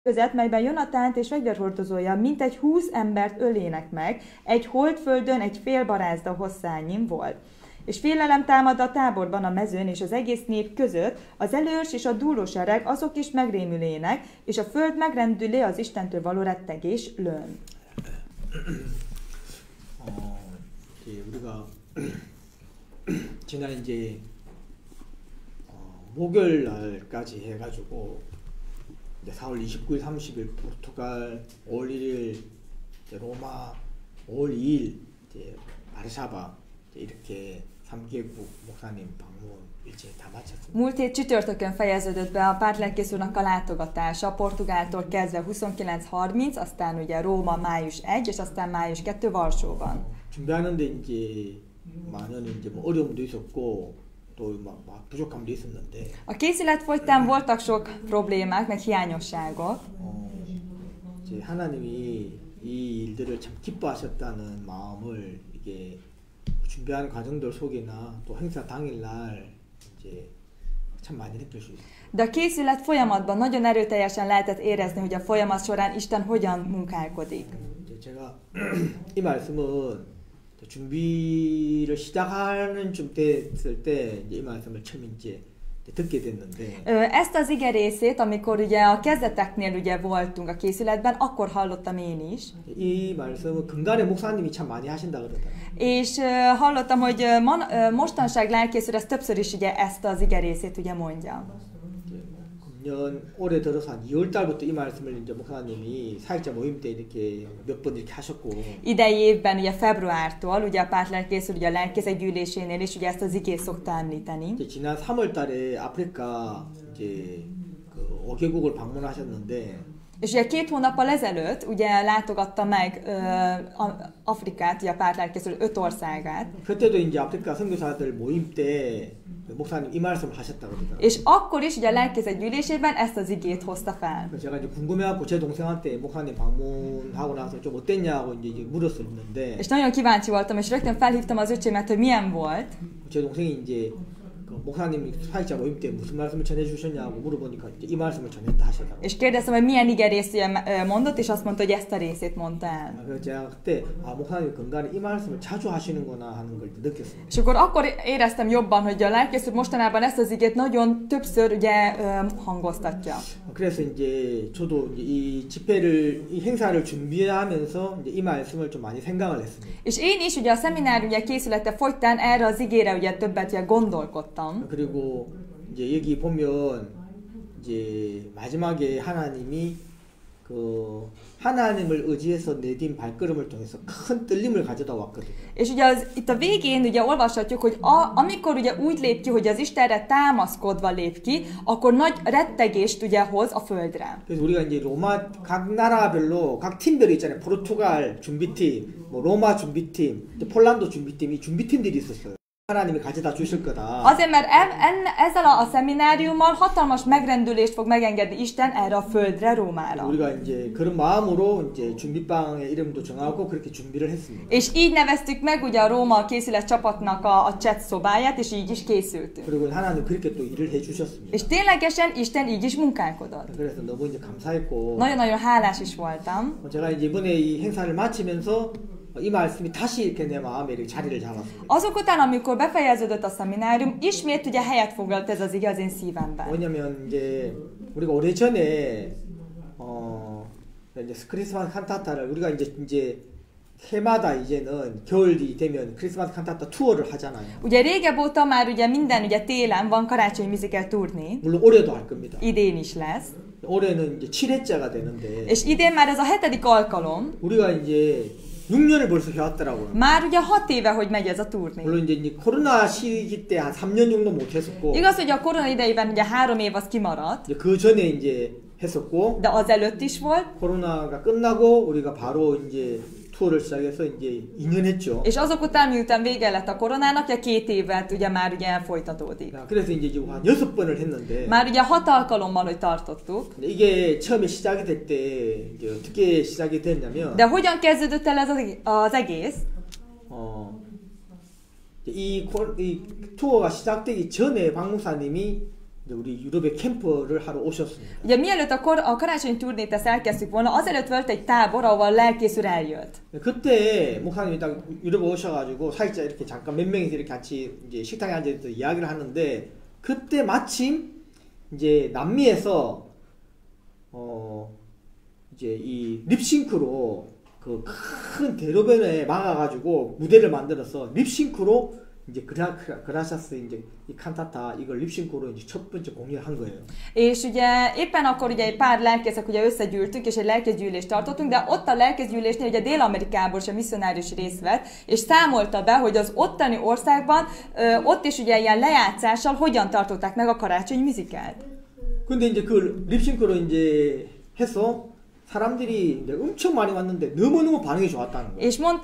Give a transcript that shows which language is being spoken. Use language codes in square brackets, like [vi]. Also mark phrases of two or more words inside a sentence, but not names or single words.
[hu] között, melyben Jonatánt és fegyverhordozója mintegy 20 embert ölének meg, egy holdföldön egy fél barázda hosszányin volt. És félelem támad a táborban, a mezőn és az egész nép között, az előrs és a dúlósereg azok is megrémülének, és a föld megrendülé az Istentől való rettegés lőn. [ko] 우리가 지난 이제 목요일 날까지 해가지고 이제 4월 29일, 30일 포르투갈, 5월 1일 로마, 5월 2일 이제 바르샤바 이렇게 3개국 목사님 방문 일정이 다 마쳤습니다. [hu] Múlt hét csütörtökön fejeződött be a pártlelkész úrnak a látogatása, Portugáltól kezdve 29-30, aztán ugye Róma május 1, és aztán május 2 Varsóban. [ko] 준비하는데 이제 많은 이제 뭐 어려움도 있었고 또 막 부족함도 있었는데. [hu] A készület folytán voltak sok problémák, meg hiányosságok. [ko] 이제 하나님이 이 일들을 참 기뻐하셨다는 마음을 이게 준비하는 과정들 속이나 또 행사 당일날 이제 참 많이 느낄 수 있어요. [hu] De a készület folyamatban nagyon erőteljesen lehetett érezni, hogy a folyamat során Isten hogyan munkálkodik. [ko] 제가 이 말씀은 준비를 시작하는 쯤 됐을 때 이 말씀을 처음 이제 듣게 됐는데. [hu] Ezt az ige részét, amikor ugye a kezdeteknél ugye voltunk a készületben, akkor hallottam én is. [ko] 이 말씀은 금간의 목사님이 참 많이 하신다 그러더라고요. [hu] És hallottam, hogy mostanság lelkész úr ezt többször is ugye ezt az ige részét ugye mondja. [ko] 금년 올해 들어서 한 2월 달부터 이 말씀을 이제 목사님이 사역자 모임 때 이렇게 몇 번 이렇게 하셨고. [hu] Idei évben ugye februártól ugye a pártlelkész úr ugye a lelkészek gyűlésénél is ugye ezt az igét szokta említeni. [ko] 지난 3월 달에 아프리카 이제 그 5개국을 방문하셨는데. [hu] És ugye 2 hónappal ezelőtt ugye látogatta meg Afrikát, ugye a pártlelkész úr 5 országát. [ko] 그때도 이제 아프리카 선교사들 모임 때 목사님 이 말씀을 하셨다 그러더라고요. [hu] És akkor is ugye a lelkészek gyűlésében ezt az igét hozta fel. [ko] 제가 이제 궁금해갖고 제 동생한테 목사님 방문하고 나서 좀 어땠냐고 이제 물었었는데. [hu] És nagyon kíváncsi voltam, és rögtön felhívtam az öcsémet, hogy milyen volt. [ko] 제 동생이 이제 목사님이 사역자 모임 때 무슨 말씀을 전해 주셨냐고 물어보니까 이 말씀을 전했다 하시더라고요. [hu] És kérdeztem, hogy milyen igerészt mondott, és azt mondta, hogy ezt a részét mondta el. [ko] 그래서 제가 그때 목사님 건강에 이 말씀을 자주 하시는구나 하는 걸 느꼈습니다. [hu] És akkor éreztem jobban, hogy a lelkész úr mostanában ezt az igét nagyon többször ugye hangoztatja. [ko] 그래서 이제 저도 이제 이 집회를 이 행사를 준비하면서 이제 이 말씀을 좀 많이 생각을 했습니다. [hu] És én is ugye a szeminárium ugye készülete folytán erre az igére ugye többet ugye gondolkodtam. [ko] 그리고 이제 여기 보면 이제 마지막에 하나님이 그 하나님을 의지해서 내딘 발걸음을 통해서 큰 떨림을 가져다 왔거든요. [hu] És ugye itt a végén ugye olvashatjuk, hogy amikor ugye úgy lép ki, hogy az Istenre támaszkodva lép ki, akkor nagy rettegést ugye hoz a földre. [ko] 그래서 우리가 이제 로마 각 나라별로 각 팀들이 있잖아요. 포르투갈 준비팀, 뭐 로마 준비팀, 폴란드 준비팀, 이 준비팀들이 있었어요. 하나님이 가져다 주실 거다. [hu] Azért, mert ezzel a szemináriummal hatalmas megrendülést fog megengedni Isten erre a földre, Rómára. [ko] 우리가 이제 그런 마음으로 이제 준비방의 이름도 정하고 그렇게 준비를 했습니다. [hu] És így neveztük meg ugye a Róma készület csapatnak a chat szobáját, és így is készültünk. [ko] 그리고 하나님 그렇게 또 일을 해 주셨습니다. [hu] És ténylegesen Isten így is munkálkodott. [ko] 그래서 너무 이제 감사했고. [hu] Nagyon-nagyon hálás is voltam. [ko] 제가 이제 이번에 이 행사를 마치면서 이 말씀이 다시 이렇게 내 마음에 이렇게 자리를 잡았습니다. [hu] Azok után, amikor befejeződött a szeminárium, ismét ugye helyet foglalt ez az ige az én szívemben. [ko] 왜냐면 이제 우리가 오래전에 이제 크리스마스 칸타타를 우리가 이제 해마다 이제는 겨울이 되면 크리스마스 칸타타 투어를 하잖아요. [hu] Ugye régebb óta már ugye minden ugye télen van karácsonyi musical turné. [ko] 물론 올해도 할 겁니다. [hu] Idén is lesz. [ko] 올해는 이제 7회째가 되는데. [hu] És idén már ez a 7. alkalom. [ko] 우리가 이제 6년을 벌써 해왔더라고요. [hu] Már ugye 6 éve, hogy megy ez a turné. [ko] 물론 이제 코로나 시기 때 한 3년 정도 못 했었고. [hu] Igaz, hogy a korona idejében ugye 3 év az kimaradt. [ko] 그 전에 이제 했었고. [hu] De azelőtt is volt. [ko] 코로나가 끝나고 우리가 바로 이제 투어를 시작해서 이제 2년 했죠. [hu] És azok után, miután vége lett a koronának, 2 évet ugye már ugye folytatódik. [ko] 그래서 이제 한 6번을 했는데. [hu] Már ugye 6 alkalommal, hogy tartottuk. [ko] 이게 처음에 시작이 될 때 이제 어떻게 시작이 됐냐면. [hu] De hogyan kezdődött el ez az egész? [ko] 이 투어가 시작되기 전에 박 목사님이 우리 유럽에 캠프를 하러 오셨습니다. [hu] Ugye mielőtt a karácsonyi turnét ezt elkezdtük volna, azelőtt volt egy tábor, ahol lelkész úr eljött. [ko] 그때 목사님이 딱 유럽에 오셔가지고 사역자 이렇게 잠깐 몇 명이서 이렇게 같이 이제 식당에 앉아서 이야기를 하는데 그때 마침 이제 남미에서 이제 이 립싱크로 그 큰 대로변에 막아가지고 무대를 만들어서 립싱크로 이제 그라샤스 이제 이 칸타타 이걸 립싱크로 이제 첫 번째 공연을 한 거예요. [hu] És ugye éppen akkor ugye egy pár lelkészek ugye összegyűltünk, és egy lelkészgyűlést tartottunk, de ott a lelkészgyűlésnél ugye Dél-Amerikából is a misszionárius részt vett, és számolta be, hogy az ottani országban ott is ugye ilyen lejátszással hogyan tartották meg a karácsony musicalt. [ko] 근데 이제 그 립싱크로 이제 해서 사람들이 이제 엄청 많이 왔는데 너무너무 반응이 좋았다는 거예요.